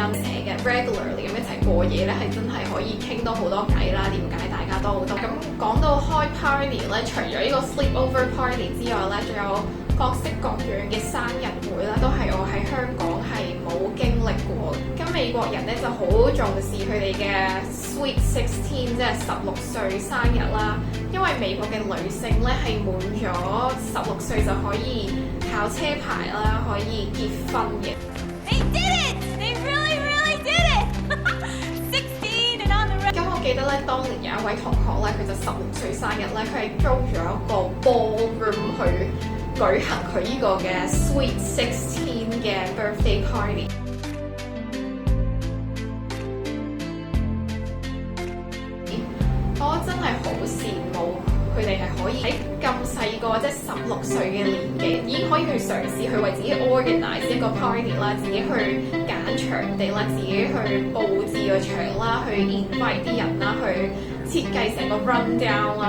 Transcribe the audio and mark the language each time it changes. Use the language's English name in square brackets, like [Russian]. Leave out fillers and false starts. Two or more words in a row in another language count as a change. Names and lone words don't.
[Cantonese] 成日 regularly 咁一齊過夜咧，係真係可以傾到好多偈啦，了解大家都好多。咁講到開 party 咧，除咗呢個 [English] sleepover party [Cantonese] 之外咧，仲有各式各樣嘅生日會啦，都係我喺香港係冇經歷過。咁美國人咧就好重視佢哋嘅 Sweet 16，即係16歲生日啦。因為美國嘅女性咧係滿咗16歲就可以考車牌啦，可以結婚嘅。 [English] They did it! They really, really did it! 16 and on the road. [Cantonese] 咁我記得咧，當年有一位同學咧，佢就16歲生日咧，佢係租咗一個 ballroom 去舉行佢呢個嘅 Sweet 16嘅 [English] birthday party。 [Cantonese] 我真係好羨慕佢哋係可以喺咁細個，即係16歲嘅年紀，已經可以去嘗試去為自己 organize 一個 party 啦，自己去揀場地啦，自己去佈置個場啦，去 invite 啲人啦，去設計成個 rundown 啦。